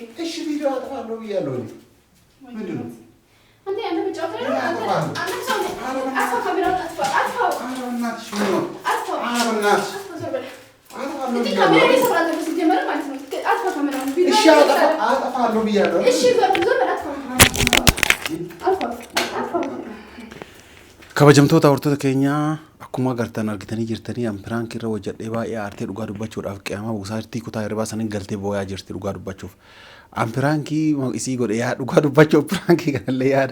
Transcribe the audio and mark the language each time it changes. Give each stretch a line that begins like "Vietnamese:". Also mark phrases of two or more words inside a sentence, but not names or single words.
Amharic: እሺ ቪዲዮ አጠፋለሁ ብያለሁ። ምንድን ነው አንተ ያንተ ብቻ ነው። አንተ ሰው ነህ። አጥፋ ካሜራውን አጥፋ። አጥፋው። በእናትሽ ምን ነው? አጥፋው። በእናትሽ እንዴ ካሜራ ይሰራል ነው ሲጀመር ማለት ነው። አጥፋ ካሜራውን። እሺ አጠፋለሁ ብያለሁ። እሺ ዞር በል አጥፋ።
Oromo: kabajamtoota hordoftoota keenya akkuma agartan argitanii jirtanii ampiraan kirra hojjedhee baay'ee aartee dhugaa dubbachuudhaaf qiyama buusaartii kutaa hirribaa saniin galtee boo'aa jirti dhugaa dubbachuuf. Ampiraankii isii godhe yaa dhugaa dubbachuuf pirankii kanallee yaada.